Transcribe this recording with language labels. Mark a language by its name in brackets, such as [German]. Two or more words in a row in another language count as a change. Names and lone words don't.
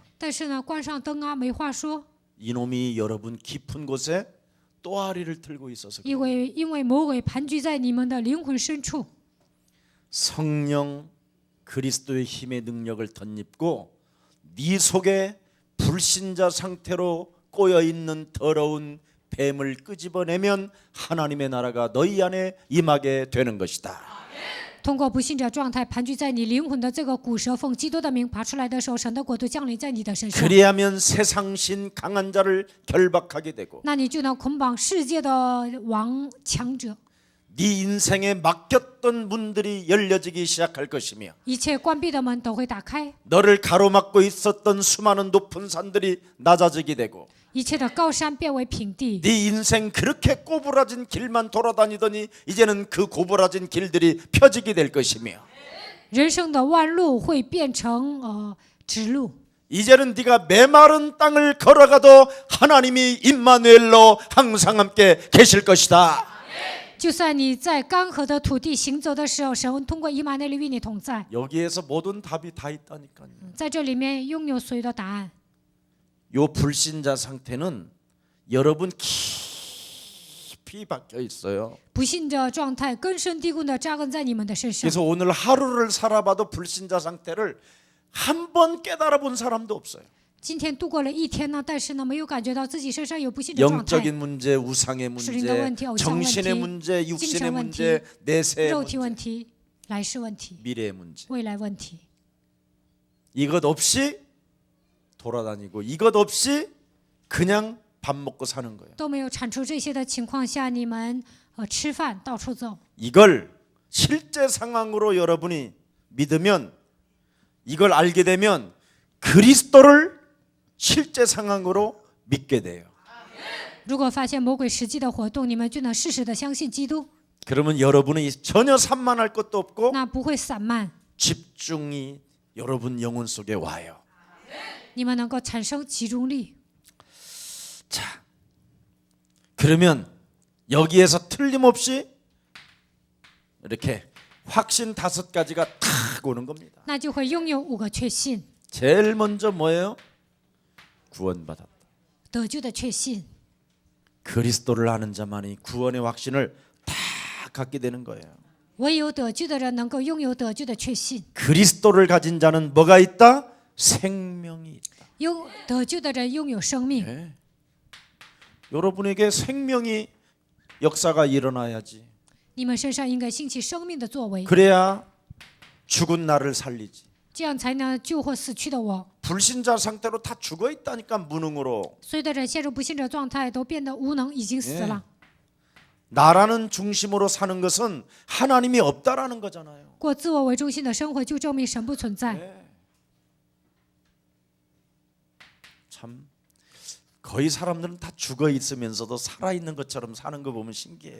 [Chinese] 但是呢，关上灯啊，没话说， [Korean] 이놈이 여러분 깊은 곳에 또아리를 들고 있어서 그래요. [Chinese] 因为魔鬼盘踞在你们的灵魂深处。 [Korean] 성령 그리스도의 힘의 능력을 덧입고 네 속에 불신자 상태로 꼬여 있는 더러운 뱀을 끄집어내면 하나님의 나라가 너희 안에 임하게 되는 것이다. [Chinese] 通过不信者状态盘踞在你灵魂的这个骨蛇，奉基督的名爬出来的时候，神的国度降临在你的身上， [Korean] 그리하면 세상신 강한 자를 결박하게 되고 [Chinese] 那你就能捆绑世界的王强者， [Korean] 네 인생에 막혔던 문들이 열려지기 시작할 것이며 [Chinese] 一切关闭的门都会打开， [Korean] 너를 가로막고 있었던 수많은 높은 산들이 낮아지게 되고 [Chinese] 一切的高山变为平地。 [Korean] 네 인생 그렇게 꼬부라진 길만 돌아다니더니 이제는 그 꼬부라진 길들이 펴지게 될 것이며 [Chinese] 人生的弯路会变成直路。 [Korean] 이제는 네가 메마른 땅을 걸어가도 하나님이 임마누엘로 항상 함께 계실 것이다. [Chinese] 就算你在干涸的土地行走的时候，神通过以马内利与你同在。 [Korean] 여기에서 모든 답이 다 있다니까요. [Chinese] 在这里面拥有所有的答案。 [Korean] 요 불신자 상태는 여러분 깊이 박혀 있어요. [Chinese] 不信者状态根深蒂固的扎根在你们的身上。 [Korean] 그래서 오늘 하루를 살아봐도 불신자 상태를 한 번 깨달아 본 사람도 없어요. [Chinese] 今天度过了一天呢，但是呢，没有感觉到自己身上有不信的状态， [Korean] 영적인 문제, 우상의 문제, 수린의 문제, 정신의 문제, 문제, 육신의 [Chinese] 精神 [Korean] 문제, 내세의 [Chinese] 肉体 [Korean] 문제, [Chinese] 问题、来世问题、 [Korean] 미래의 문제. [Chinese] 未来问题。 [Korean] 이것 없이 돌아다니고 이것 없이 그냥 밥 먹고 사는 거예요. [Chinese] 都没有铲除这些的情况下，你们吃饭到处走。 [Korean] 이걸 실제 상황으로 여러분이 믿으면 이걸 알게 되면 그리스도를 실제 상황으로 믿게 돼요. [Chinese] 如果发现魔鬼实际的活动，你们就能适时的相信基督， [Korean] 그러면 여러분이 전혀 산만할 것도 없고 [Chinese] 那不会散漫， [Korean] 집중이 여러분 영혼 속에 와요. [Chinese] 你们能够产生集中力。 [Korean] 자, 그러면 여기에서 틀림없이 이렇게 확신 5가지가 탁 오는 겁니다. [Chinese] 那就会拥有5个确信， [Korean] 제일 먼저 뭐예요? 구원받았다. [Chinese] 得救的确信。 [Korean] 그리스도를 아는 자만이 구원의 확신을 다 갖게 되는 거예요. [Chinese] 唯有得救的人能够拥有得救的确信， [Korean] 그리스도를 가진 자는 뭐가 있다? 생명이 있다. [Chinese] 有得救的人拥有生命。 [Korean] 네. 여러분에게 생명이 역사가 일어나야지. [Chinese] 你们身上应该兴起生命的作为， [Korean] 그래야 죽은 나를 살리지. [Chinese] 这样才能救活死去的我。 [Korean] 불신자 상태로 다 죽어 있다니까 무능으로. [Chinese] 所有的人陷入不信者状态，都变得无能，已经死了。 [Korean] 나라는 중심으로 사는 것은 하나님이 없다라는 거잖아요. [Chinese] 过自我为中心的生活，就证明神不存在。 [Korean] 참 거의 사람들은 다 죽어 있으면서도 살아 있는 것처럼 사는 거 보면 신기해요.